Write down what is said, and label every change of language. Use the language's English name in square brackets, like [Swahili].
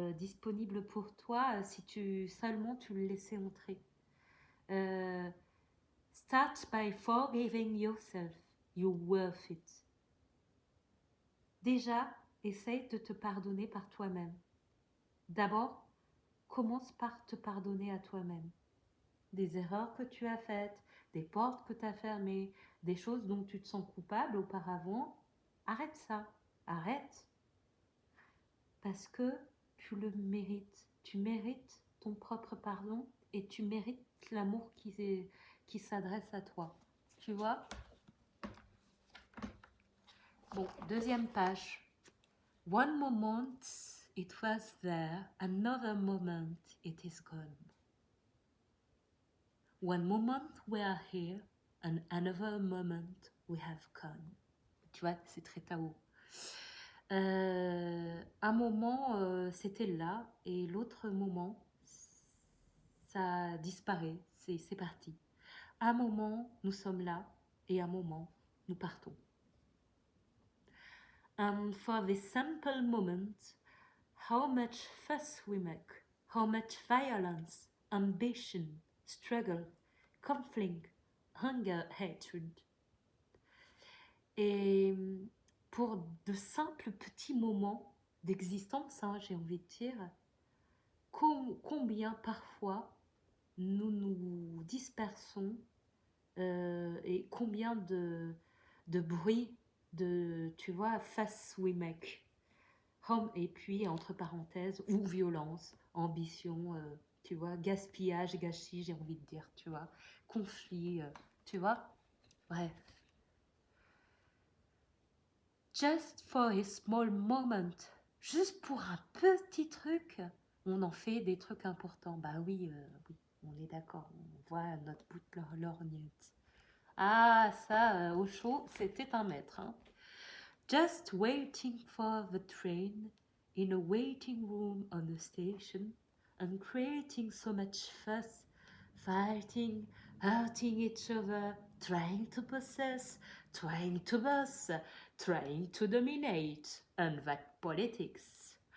[French] disponible pour toi si seulement tu le laissais entrer. [English] Start by forgiving yourself. You're worth it. [French] Déjà, essaye de te pardonner par toi-même. D'abord, commence par te pardonner à toi-même. Des erreurs que tu as faites, des portes que tu as fermées, des choses dont tu te sens coupable auparavant. Arrête ça. Arrête. Parce que tu le mérites. Tu mérites ton propre pardon et tu mérites l'amour qui s'adresse à toi. Tu vois? Bon, deuxième page. [English] One moment it was there, another moment it is gone. One moment we are here, and another moment we have gone. [French] Tu vois, c'est très Tao. Un moment, c'était là, et l'autre moment, ça disparaît, c'est parti. Un moment, nous sommes là, et un moment, nous partons. [English] And for this simple moment, how much fuss we make, how much violence, ambition, struggle, conflict, hunger, hatred. [French] Et pour de simples petits moments d'existence, hein, j'ai envie de dire, combien parfois nous nous dispersons et combien de bruit, tu vois, [English] fuss we make. [French] Et puis, entre parenthèses, ou violence, ambition, tu vois, gaspillage, gâchis, j'ai envie de dire, tu vois, conflit, tu vois, bref. [English] Just for a small moment, [French] juste pour un petit truc, on en fait des trucs importants. Bah oui, oui, on est d'accord, on voit notre bout de lorgnette. Ah, ça, au chaud, c'était un maître, hein. [English] Just waiting for the train in a waiting room on the station and creating so much fuss, fighting, hurting each other, trying to possess, trying to boss, trying to dominate, and that politics.